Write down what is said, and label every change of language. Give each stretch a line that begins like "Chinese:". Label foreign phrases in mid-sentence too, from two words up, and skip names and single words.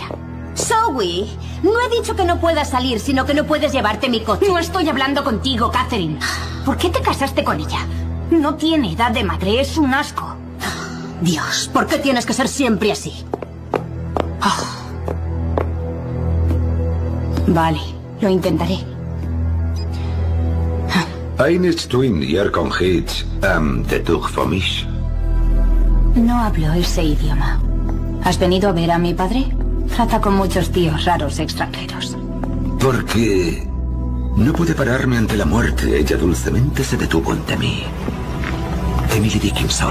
Spanish: Zoe, no he dicho que no puedas salir, sino que no puedes llevarte mi coche. No estoy hablando contigo, Catherine. ¿Por qué te casaste con ella? No tiene edad de madre, es un asco. Dios, ¿por qué tienes que ser siempre así? Vale, lo intentaré. Eines du in Jörg Hitch de Tug für mich? No hablo ese idioma. ¿Has venido a ver a mi padre? Trata con muchos tíos raros extranjeros. Porque no pude pararme ante la muerte. Ella dulcemente se detuvo ante mí. Emily Dickinson.